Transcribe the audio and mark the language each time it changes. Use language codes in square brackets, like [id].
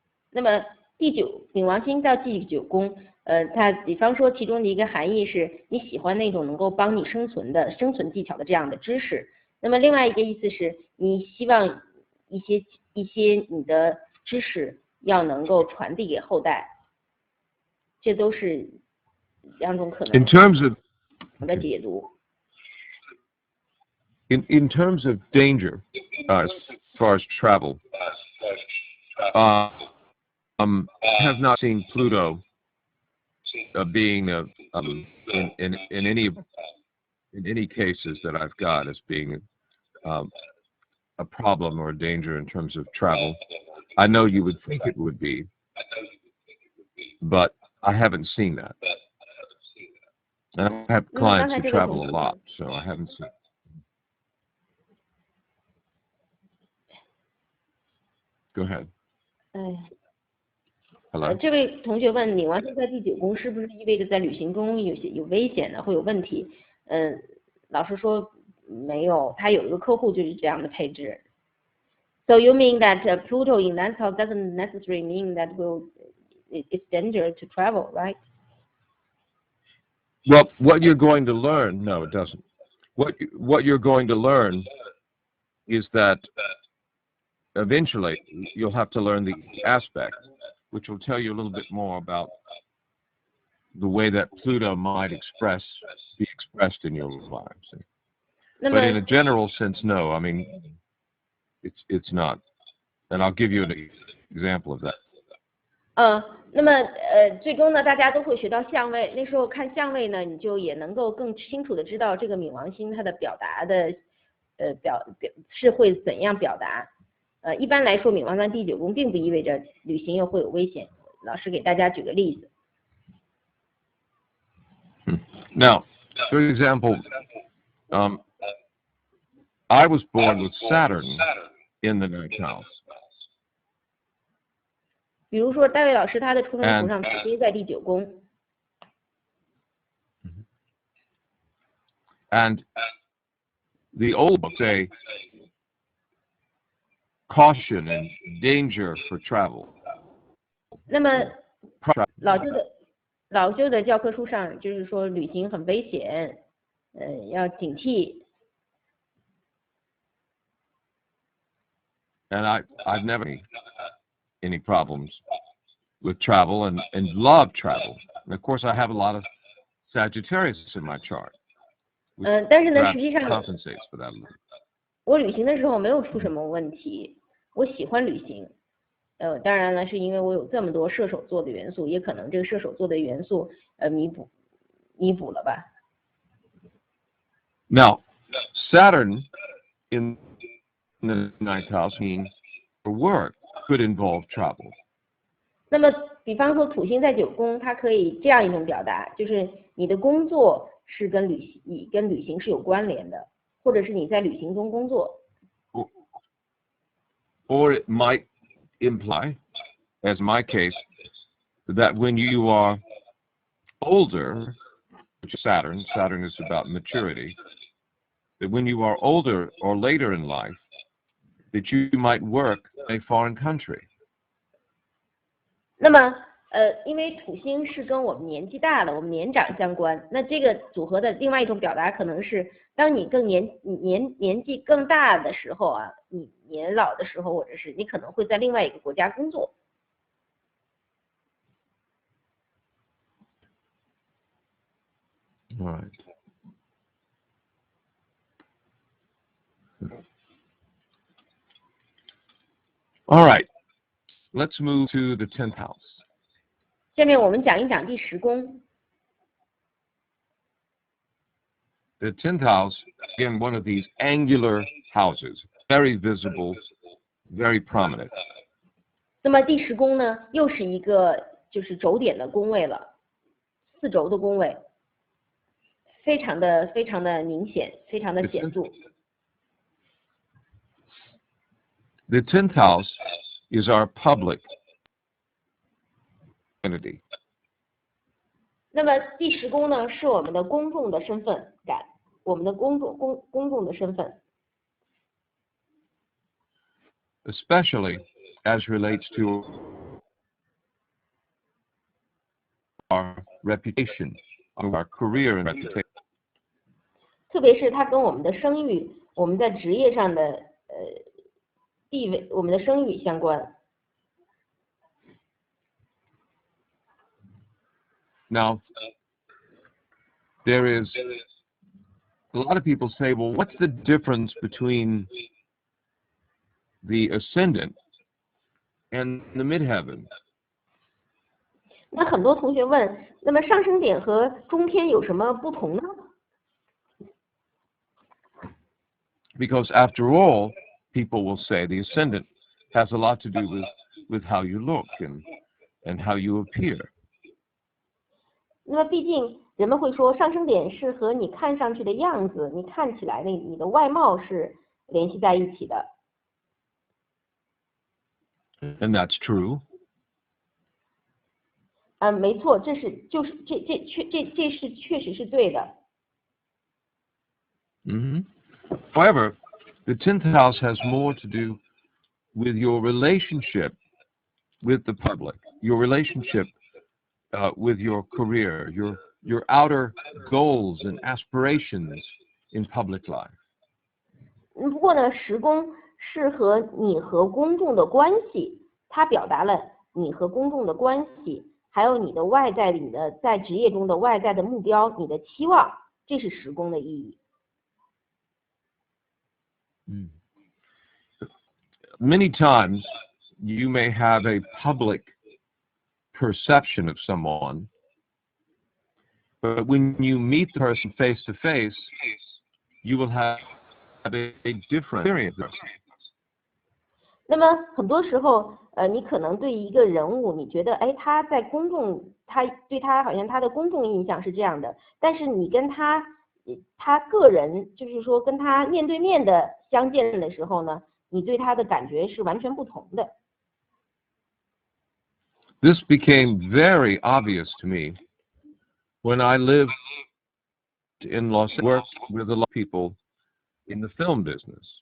[zh] 那么冥王星到第9宫，它比方说其中的一个含义是你喜欢那种能够帮你生存技巧的这样的知识。那么另外一个意思是你希望一些你的知识要能够传递给后代，这都是两种可能 [en] In terms of [zh] 的解读。 [en] In terms of danger, as far as travel, have not seen Pluto being in any cases that I've got as being a problem or a danger in terms of travel. I know you would think it would be, but I haven't seen that. And I have clients who travel a lot, so I haven't seen it. Go ahead. Hello. [zh] 这位同学问，冥王星在第9宫是不是意味着在旅行中有危险呢？会有问题？老师说没有，他有一个客户就是这样的配置。 [en] So you mean that Pluto in that house doesn't necessarily mean that it's dangerous to travel, right? Well, what you're going to learn, no, it doesn't. What you're going to learn is that eventually you'll have to learn the aspect, which will tell you a little bit more about the way that Pluto might be expressed in your lives. But in a general sense, no. I mean, it's not. And I'll give you an example of that. [zh] 那么最终呢，大家都会学到相位。那时候看相位呢，你就也能够更清楚的知道这个冥王星它的表达的是会怎样表达。一般来说，冥王在第9宫并不意味着旅行又会有危险。老师给大家举个例子。 [en] Now, for example, I was born with Saturn in the 9th house. [zh] 比如说，戴维老师他的出生图上土星在第9宫。 [en] And the old books say caution and danger for travel. [zh] 那么老老旧的教科书上就是说旅行很危险，要警惕。 [en] And I've never had any problems with travel and love travel. And of course, I have a lot of Sagittarius in my chart, which [zh] 但是呢， [en] perhaps [zh] 实际上 [en] compensates for that a little. [zh] 我旅行的时候没有出什么问题，我喜欢旅行。当然了，是因为我有这么多射手座的元素，也可能这个射手座的元素弥补了吧。 [en] Now, Saturn in the ninth house, meaning for work, could involve travel. [zh] 那么，比方说土星在9宫，它可以这样一种表达，就是你的工作是跟旅行是有关联的，或者是你在旅行中工作。 [en] Or it might imply, as in my case, that when you are older, which is Saturn is about maturity, that when you are older or later in life, that you might work in a foreign country. [zh] 那么，因为土星是跟我们年纪大了，我们年长相关，那这个组合的另外一种表达可能是，当你年纪更大的时候啊，你年老的时候，或者是你可能会在另外一个国家工作。 [en] All right. All right. Let's move to the 10th house. [zh] 下面我们讲一讲第10宫。 [en] The 10th house, again, one of these angular houses, very visible, very prominent. [zh] 那么第10宫呢，又是一个就是轴点的宫位了，4轴的宫位，非常的明显，非常的显著。 [en] The 10th house is our public entity. [zh] 那么第10宫呢，是我们的公众的身份感，我们的公众的身份。 [en] Especially as relates to our reputation, our career and reputation. [zh] 特别是它跟我们的声誉，我们在职业上的地位，我们的声誉相关。 [en] Now, there is a lot of people say, well, what's the difference between the ascendant and the midheaven? [zh] 那很多同学问，那么上升点和中天有什么不同呢？ [en] Because after all, people will say the ascendant has a lot to do with how you look and how you appear. [zh] 那么毕竟人们会说，上升点是和你看上去的样子，你看起来的你的外貌是联系在一起的。 [en] And that's true. [zh] 没错，这是确实是对的。 [en] However, the 10th house has more to do with your relationship with the public, your relationship with your career, your outer goals and aspirations in public life. [zh] 不过呢，10宫是和你和公众的关系，它表达了你和公众的关系，还有你的外在你的在职业中的外在的目标，你的期望，这是10宫的意义。 [en] Many times you may have a public perception of someone, but when you meet the person face to face, you will have a different experience. [zh] 那么很多时候，你可能对一个人物，你觉得，哎，他在公众，对他好像他的公众印象是这样的，但是你跟他个人，就是说跟他面对面的相见的时候呢，你对他的感觉是完全不同的。 [en] This became very obvious to me when I lived in Los Angeles, worked with a lot of people in the film business.